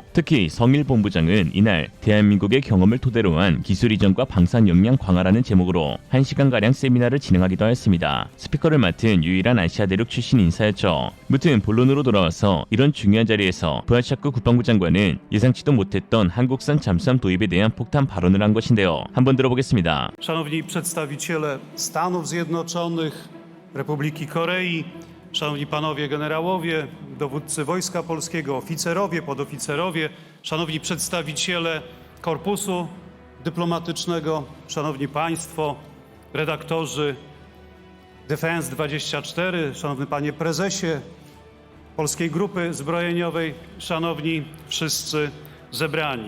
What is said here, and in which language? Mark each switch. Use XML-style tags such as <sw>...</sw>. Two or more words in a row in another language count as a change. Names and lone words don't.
<ko>특히 성일 본부장은 이날 대한민국의 경험을 토대로 한 기술 이전과 방산 역량 강화라는 제목으로 1시간가량 세미나를 진행하기도 하였습니다. 스피커를 맡은 유일한 아시아 대륙 출신 인사였죠. 무튼 본론으로 돌아와서 이런 중요한 자리에서 부하차급 국방부 장관은 예상치도 못했던 한국산 잠수함 도입에 대한 폭탄 발언을 한 것인데요. 한번 들어보겠습니다.</ko> <pl>Szanowni przedstawiciele Stanów Zjednoczonych, Republiki Korei, szanowni panowie generałowie, dowódcy Wojska Polskiego, oficerowie, podoficerowie, szanowni przedstawiciele korpusu dyplomatycznego, szanowni państwo, redaktorzy Defense24, szanowny panie prezesie Polskiej Grupy Zbrojeniowej, szanowni wszyscy zebrani.</pl>